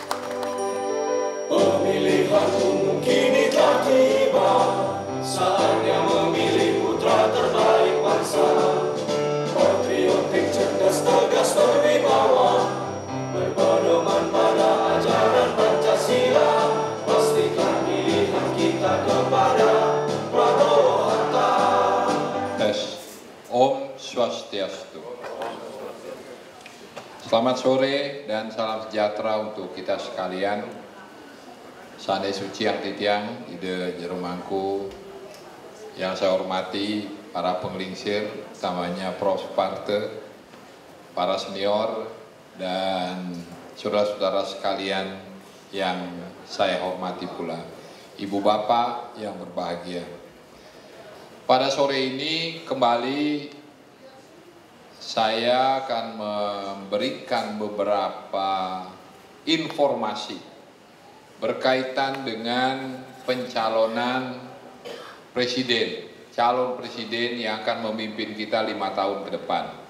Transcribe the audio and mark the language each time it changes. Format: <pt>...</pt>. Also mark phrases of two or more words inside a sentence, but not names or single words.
<id>Pemilihan kini telah tiba, saatnya memilih putra terbaik bangsa. Patriotik, cerdas, tegas, berwibawa, berpedoman pada ajaran Pancasila. Pastikan pilihan kita kepada Prabowo Hatta. Om Swastiastu. Selamat sore dan salam sejahtera untuk kita sekalian.</id> <ban>Sane suci yang titiang,</ban> <id>ide jerumangku yang saya hormati, para penglingsir, utamanya Prof. Suparte, para senior, dan saudara-saudara sekalian yang saya hormati pula. Ibu bapak yang berbahagia. Pada sore ini kembali saya akan memberikan beberapa informasi berkaitan dengan pencalonan presiden, calon presiden yang akan memimpin kita 5 tahun ke depan.</id>